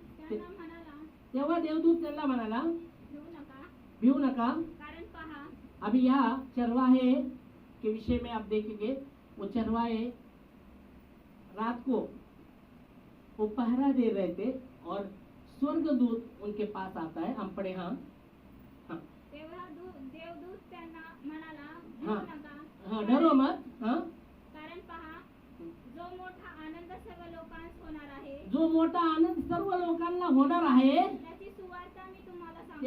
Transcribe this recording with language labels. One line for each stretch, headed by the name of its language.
Marathi: तेव्हा देवदूत त्यांना म्हणाला, भिवू नका, कारण पहा,
Hindi: अभी यहाँ चरवाहे के विषय में आप देखेंगे। वो चरवाहे रात को वो पहरा दे रहे थे और स्वर्गदूत उनके पास आता है। हम पढ़े, हाँ हाँ
Marathi: तेव्हा देवदूत त्यांना म्हणाला, हाँ भिवू नका,
Hindi: हाँ, डरो मत, हाँ
Marathi: कारण पहा, जो मोठा आनंद सर्व लोकांस होणार आहे, जो मोठा आनंद सर्व लोकांना होणार आहे त्याची सुवार्ता मी तुम्हाला सांगतो.